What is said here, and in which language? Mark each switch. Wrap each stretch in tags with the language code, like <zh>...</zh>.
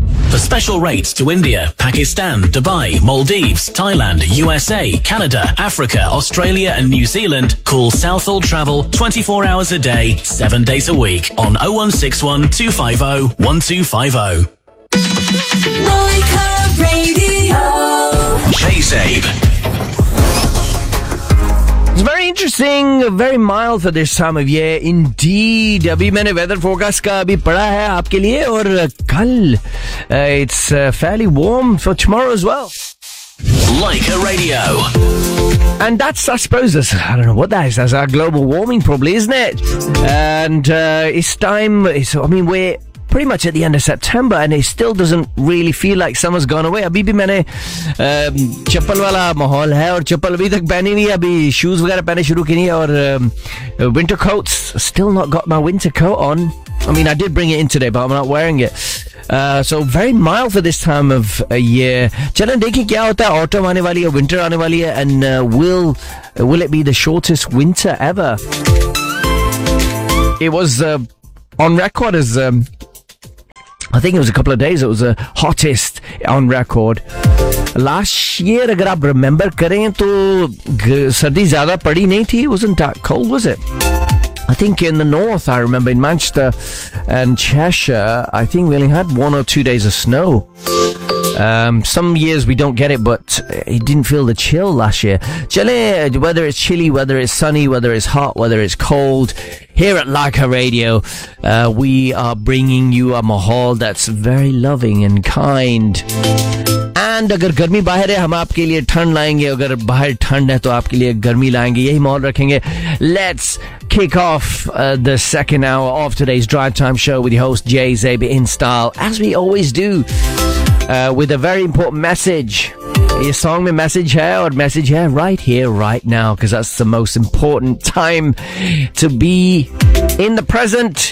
<en>For special rates to India, Pakistan, Dubai, Maldives, Thailand, USA, Canada, Africa, Australia and New Zealand, call Southall Travel 24 hours a day, 7 days a week on 0161 250 1250. Leica Radio. KSABE. It's very interesting, very mild for this time of year. Indeed,</en> <hi>अभी मैंने weather forecast का अभी पढ़ा है आपके लिए और कल</hi> <en>it's fairly warm for tomorrow as well. Leica Radio. And that's, I suppose, that's, I don't know what that is. That's our global warming, probably, isn't it? And it's time. It's, I mean, we're pretty much at the end of September and it still doesn't really feel like summer's gone away.</en> <hi>अभी भी मैंने चप्पल वाला माहौल है और चप्पल अभी तक पहनी नहीं है। अभी shoes वगैरह पहने शुरू की नहीं है और</hi> <en>winter coats, still not got my winter coat on. I mean, I did bring it in today, but I'm not wearing it. So very mild for this time of year.</en> <hi>चलो देखी क्या होता है, autumn आने वाली है, winter आने वाली है,</hi> <en>and will it be the shortest winter ever? It was on record as I think it was a couple of days. It was the hottest on record. Last year,</en> <hi>अगर आप remember करें, तो सर्दी ज़्यादा पड़ी नहीं थी।</hi> <en>It wasn't that cold, was it? I think in the north, I remember in Manchester and Cheshire, I think we only had 1 or 2 days of snow. Some years we don't get it, but it didn't feel the chill last year. Chale, whether it's chilly, whether it's sunny, whether it's hot, whether it's cold, here at Leica Radio, we are bringing you a mahal that's very loving and kind.</en> <hi>और अगर गर्मी बाहर है, हम आपके लिए ठंड लाएंगे। अगर बाहर ठंड है, तो आपके लिए गर्मी लाएंगे। यही महल रखेंगे।</hi> <en>Let's kick off the second hour of today's Drive Time Show with your host, Jay Zabe, in style, as we always do. With a very important message. Your song, the message here, or message here, right here, right now, because that's the most important time to be in the present.</en>